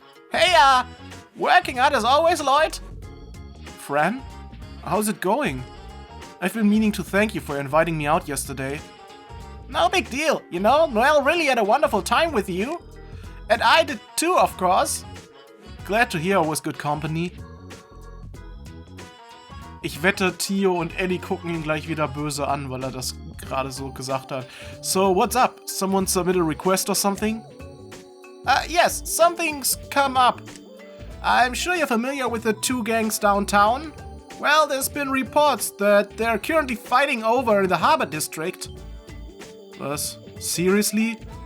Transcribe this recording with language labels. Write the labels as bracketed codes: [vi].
[en] Hey, working hard as always, Lloyd. Fran? How's it going? I've been meaning to thank you for inviting me out yesterday. No big deal, you know, Noelle really had a wonderful time with you. And I did too, of course. Glad to hear I was good company. [de] Ich wette, Tio und Ellie gucken ihn gleich wieder böse an, weil er das gerade so gesagt hat. [en] So, what's up? Someone submitted a request or something? Yes, something's come up. I'm sure you're familiar with the two gangs downtown. Well, there's been reports that they're currently fighting over in the harbor district. [de] Was? [en] Seriously?